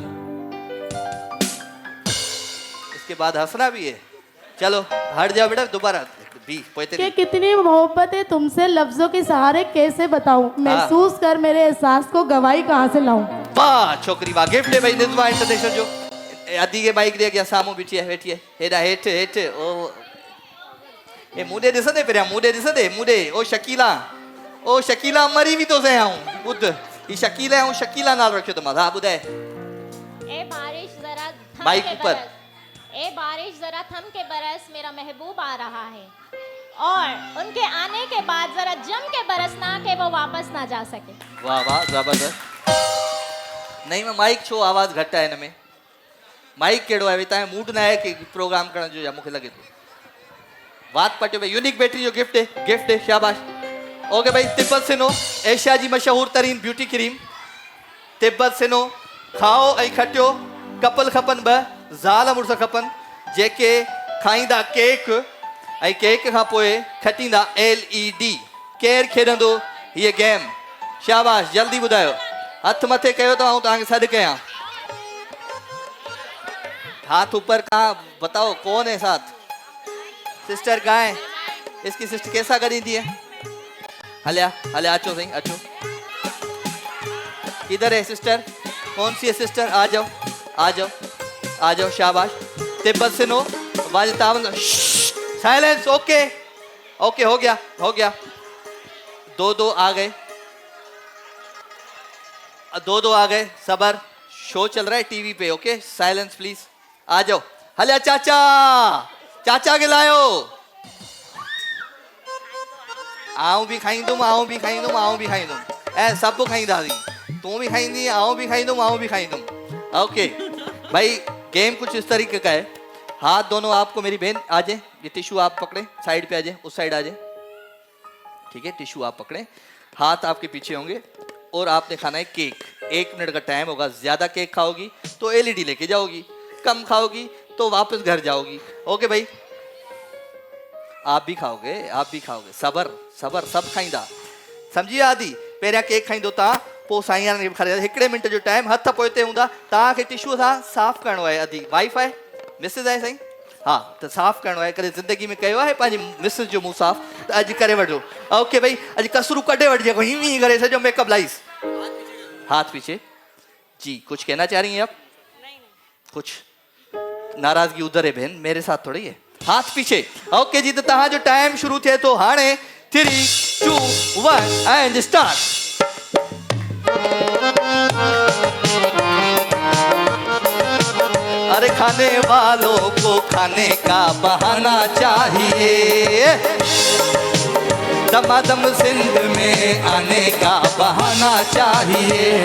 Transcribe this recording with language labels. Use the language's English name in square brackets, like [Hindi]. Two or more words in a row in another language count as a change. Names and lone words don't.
[Urdu] اس کے بعد ہنسنا بھی ہے. چلو ہٹ جاؤ بیٹا دوبارہ کہ کتنی محبت ہے تم سے، لفظوں کے سہارے کیسے بتاؤں، محسوس کر میرے احساس کو گواہی کہاں سے لاؤں. واہ چھوکری واہ. [Sindhi] गिफ्ट है भाई निज़्मा इंटरनेशनल जो। अदी के बाइक दे गया सामू बीठी है वेठी है हेडा हेठ हेठ ओ ए मुडे दिसदे पेरिया मुडे दिसदे मुडे ओ शकीला मरी भी तो से आऊं बुध ई शकीला हूं शकीला नाल रखियो तो मजा बुधाए। [Urdu] اے بارش ذرا تھم माइक के ऊपर। बरस। اے بارش ذرا تھم کے برس، میرا محبوب آ رہا ہے، اور ان کے آنے کے بعد ذرا جم کے برسنا کہ وہ واپس نہ جا سکے. واہ واہ زبردست. [Sindhi] नहीं मैं माइक छो आवाज घट है इनमें? माइक केड़ो है तव्हां मूड ना है कि प्रोग्राम करण जो या मूंखे लगे तो बात पटियो भाई। यूनिक बैटरी जो गिफ्ट है शाबाश। ओके भाई तिब्बत सिनो एशिया जी मशहूर तरीन [English] beauty cream [Sindhi] तिब्बत सिनो। खाओ ऐं खटियो। कपल खपन ब ज़ाल मुड़स खपन जेके खाईंदा केक ऐं केक खां पोइ खटींदा LED। केर खेडंदो ये गेम? शाबाश जल्दी ॿुधायो। हथ मथे कयो तो तव्हांखे सॾु कयां। [Urdu] ہاتھ اوپر کہاں بتاؤ کون ہے ساتھ? سسٹر کہاں ہے? اس کی سسٹر کیسا کری دی ہے? [Sindhi] हलिया हलिया अचो सही अचो। [Urdu] کدھر ہے سسٹر? کون سی ہے سسٹر؟ آ جاؤ آ جاؤ آ جاؤ۔ شاباش. تبت سنو والے تاون سائلنس. اوکے اوکے ہو گیا۔ دو آ گئے دو آ گئے. صبر شو چل رہا ہے ٹی وی پے۔ اوکے [English] silence please. [Urdu] آ جاؤ. [Sindhi] हलिया चाचा के लायो। आऊं भी खाईंदुमि ऐं सभु खाईंदासीं। तू भी खाईंदी आऊं भी खाईंदुमि। [Urdu] اوکے بھائی گیم کچھ اس طریقے کا ہے۔ ہاتھ دونوں آپ کو، میری بہن آ جائے، یہ ٹشو آپ پکڑے سائیڈ پے آ جائے، اس سائیڈ آ جائے، ٹھیک ہے? ٹشو آپ پکڑے، ہاتھ آپ کے پیچھے ہوں گے اور آپ نے کھانا ہے کیک. 1 منٹ کا ٹائم ہوگا. زیادہ کیک کھاؤ گی تو LED لے کے جاؤ گی، کم کھاؤ گی تو واپس گھر جاؤ گی. اوکے بھائی آپ بھی کھاؤ گے. [Sindhi] सबर सब खाईंदा समझी आदि। पहिरियां केक खाईंदो तव्हां, पोइ साईं खे खाराईंदा। 1 मिनट जो टाइम। हथ पोइते हूंदा। तव्हांखे टिश्यू सां साफ़ करिणो आहे। अदी वाइफ आहे मिसिस आहे साईं? हाँ तो साफ़ करिणो आहे, करे ज़िंदगी में कयो आहे पंहिंजी मिसिस जो मुंहुं साफ़, त अॼु करे वठो। ओके भाई, अॼु कसरू कढे वठिजे, हीअं हीअं करे सॼो मेकअप लाइस। [Urdu] ہاتھ پیچھے جی، کچھ کہنا چاہ رہی ہیں آپ? کچھ ناراضگی ادھر ہے بہن، میرے ساتھ تھوڑی ہے. ہاتھ پیچھے. [Sindhi] ओके जी, तो तव्हां जो टाइम शुरू थे तो हाणे 3 2 1 [English] and start. [Urdu] ارے کھانے والوں کو کھانے کا بہانہ چاہیے، دمادم سندھ میں آنے کا بہانہ چاہیے.